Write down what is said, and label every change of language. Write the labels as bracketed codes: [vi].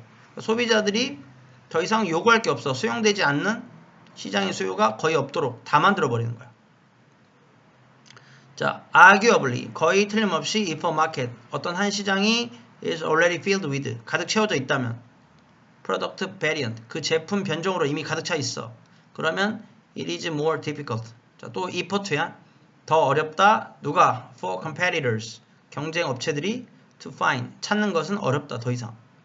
[ko] 그러니까 소비자들이 더 이상 요구할 게 없어. 수용되지 않는 시장의 수요가 거의 없도록 다 만들어 버리는 거야. 자, arguably 거의 틀림없이 [en] if a market [ko] 어떤 한 시장이 [en] is already filled with [ko] 가득 채워져 있다면 [en] product variant [ko] 그 제품 변종으로 이미 가득 차 있어. 그러면 [en] it is more difficult. [ko] 자, 또 if야 더 어렵다. 누가? [en] for competitors [ko] 경쟁 업체들이 [en] to find [ko] 찾는 것은 어렵다. 더 이상.